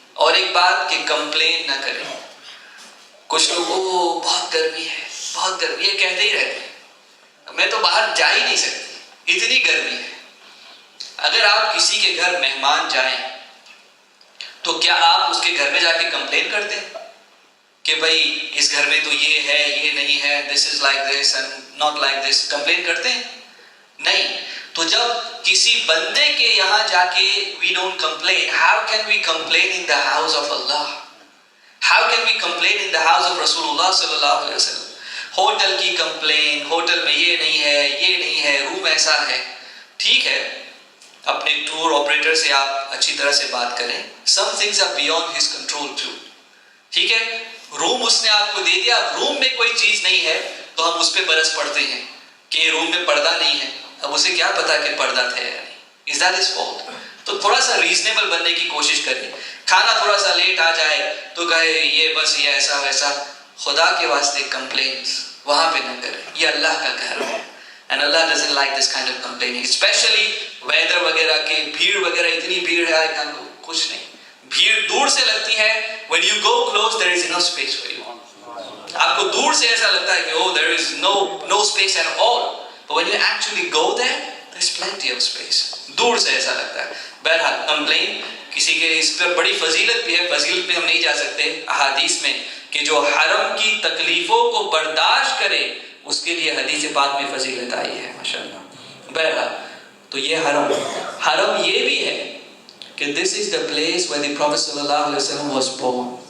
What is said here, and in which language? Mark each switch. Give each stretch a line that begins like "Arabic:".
Urdu: اور ایک بات کہ کمپلین نہ کریں. کچھ لوگ بہت گرمی ہے, بہت گرمی, یہ کہتے ہی رہتے ہیں, میں تو باہر جا ہی نہیں سکتی, اتنی گرمی ہے. اگر آپ کسی کے گھر مہمان جائیں تو کیا آپ اس کے گھر میں جا کے کمپلین کرتے ہیں کہ بھائی اس گھر میں تو یہ ہے, یہ نہیں ہے,
English: this is like this
Urdu: and not like this, complain کرتے ہیں؟ نہیں. تو جب کسی بندے کے یہاں جا کے
English: we don't complain, how can we complain in the house of Allah? How can we complain in the house of Rasulullah sallallahu alaihi wasallam?
Urdu: Hotel کی کمپلین, ہوٹل میں یہ نہیں ہے, یہ نہیں ہے, روم ایسا ہے. ٹھیک ہے, اپنے ٹور آپریٹر سے آپ اچھی طرح سے بات کریں.
English: some things are beyond his control too.
Urdu: ٹھیک ہے, روم اس نے آپ کو دے دیا, روم میں کوئی چیز نہیں ہے تو ہم اس پہ برس پڑتے ہیں کہ روم میں پردہ نہیں ہے. اب اسے کیا پتا کہ پردہ تھا یا نہیں,
English: is that his fault?
Urdu: تو تھوڑا سا ریزنیبل بننے کی کوشش کریں. کھانا تھوڑا سا لیٹ آ جائے تو کہے یہ بس یہ ایسا ویسا. خدا کے واسطے کمپلینس وہاں پہ نہ کریں, یہ اللہ کا گھر ہے.
English: And Allah doesn't like this kind of complaining, especially weather
Urdu: وغیرہ کے, بھیڑ وغیرہ, اتنی بھیڑ ہے کچھ نہیں. بھیڑ دور سے لگتی ہے,
English: when you go close there is enough space for you.
Urdu: آپ کو دور سے ایسا لگتا ہے کہ
English: oh there is no space at all, but when you actually go there there's plenty of space.
Urdu: دور سے ایسا لگتا ہے. بہرحال کمپلین کسی کے, اس پر بڑی فضیلت بھی ہے, فضیلت میں ہم نہیں جا سکتے. احادیث میں کہ جو حرم کی تکلیفوں کو برداشت کرے اس کے لیے حدیث پاک میں فضیلت آئی ہے ماشاءاللہ. بہرحال تو یہ حرم یہ بھی ہے کہ
English: this is the place where the Prophet sallallahu alaihi wasallam was born.